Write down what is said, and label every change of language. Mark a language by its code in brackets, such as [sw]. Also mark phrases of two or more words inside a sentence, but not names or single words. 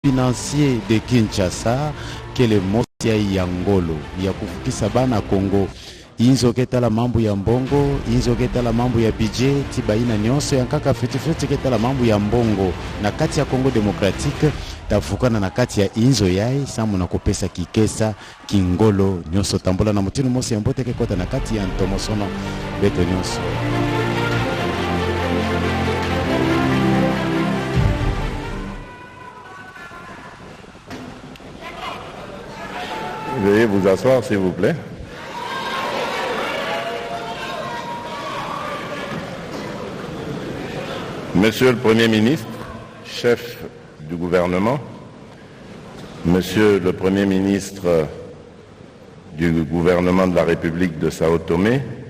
[ktu] financier de Kinshasa kele mosia yangolo ya kufukisa bana Kongo inzo ketala mambo ya mbongo, inzo ketala mambo ya budget, tibaina nyonso yankaka fiti ketala mambo ya mbongo na kati ya Kongo Democratique tafukana na kati ya inzo yai samu na kopesa kikesa kingolo nyonso tambola na mutinu mosi mbote kekota na kati ya ntomosono beto nyonso. [fr] Veuillez vous asseoir, s'il vous plaît. Monsieur le Premier ministre, chef du gouvernement, Monsieur le Premier ministre du gouvernement de la République de Sao Tomé,